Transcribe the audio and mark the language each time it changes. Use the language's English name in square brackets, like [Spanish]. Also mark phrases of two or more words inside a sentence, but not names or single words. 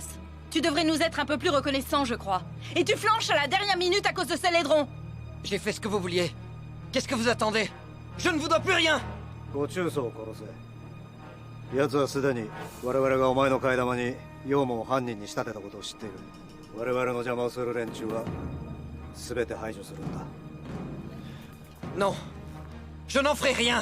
[French] Tu devrais nous être un peu plus reconnaissants, je crois. Et tu flanches à la dernière minute à cause de ces laidrons. J'ai fait ce que vous vouliez. Qu'est-ce que vous attendez? Je ne vous dois plus rien! [Japanese] ご中曹を殺せ。奴はすでに我々がお前の替え玉にヨウムを犯人に仕立てたことを知っている。我々の邪魔をする連中は全て排除するんだ。 [French] Non, je n'en ferai rien.